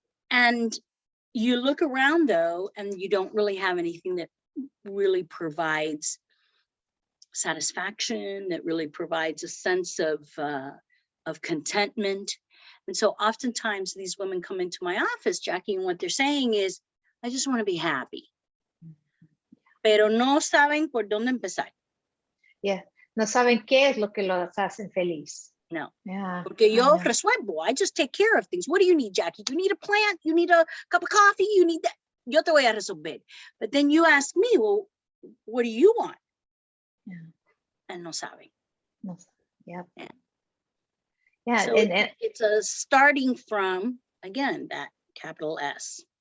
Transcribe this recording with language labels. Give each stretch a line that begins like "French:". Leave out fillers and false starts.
English: And you look around though, and you don't really have anything that really provides satisfaction, that really provides a sense of contentment. And so oftentimes these women come into my office, Jackie, and what they're saying is, I just want to be happy.
Spanish: Pero no saben por dónde empezar. Yeah, no saben qué es lo que los hacen feliz. No.
English: Yeah.
Spanish: Porque yo resuelvo.
English: I just take care of things. What do you need, Jackie? You need a plant? You need a cup of coffee? You need that?
Spanish: Yo te voy a resolver.
English: But then you ask me, well, what do you want? Yeah. And
Spanish: no saben.
English: No. Yeah. Yeah, so and it's a starting from, again, that capital S.